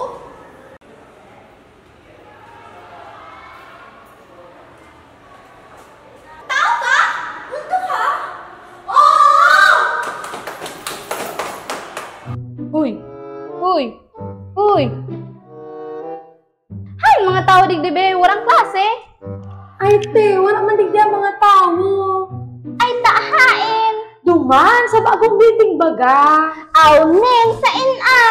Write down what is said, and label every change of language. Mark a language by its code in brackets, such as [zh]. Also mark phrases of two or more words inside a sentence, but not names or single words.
[bik] Tao ka? Mundo ka? Oh! Uy! Uy! Uy! Hay, mga tao digdi be, walang klase. Ay, te, wala man digdi ang mga tao. Ay, taahain. Duman, sa bagong building baga. Aw, nen, sa inan.